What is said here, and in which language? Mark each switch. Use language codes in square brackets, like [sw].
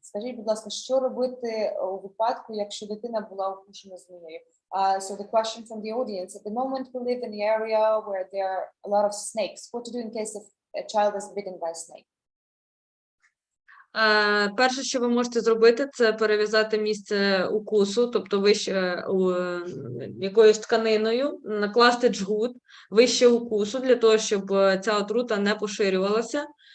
[uk] Скажіть, будь ласка, що робити у випадку, якщо дитина була укушена змією? [en] So the question from the audience, at the moment we live in the area where there are a lot of snakes. What to do in case if a child is bitten by a snake? [uk] Перше, що ви можете зробити, це перев'язати місце укусу, тобто вище якоюсь тканиною, накласти джгут вище укусу, для того, щоб ця отрута не поширювалася.